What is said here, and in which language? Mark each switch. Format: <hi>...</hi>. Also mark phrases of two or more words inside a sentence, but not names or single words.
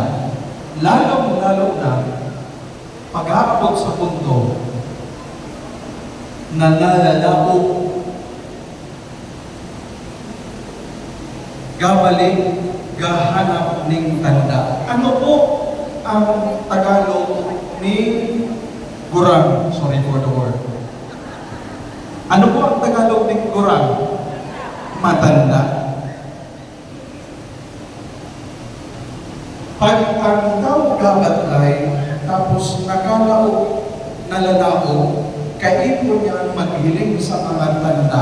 <bik>Lalong-lalo na pag-aabot sa punto na nalalao gabalik, gahanap ng tanda. Ano po ang Tagalog ni Gurang?</bik> <en>Sorry for the word.</en> <bik>Ano po ang Tagalog ni Gurang?</bik> <tl>Matanda.</tl> <bik>Pag ang tao gabatlay, tapos nakalao, nalalao, kaipon niya maghiling sa mga tanda.</bik>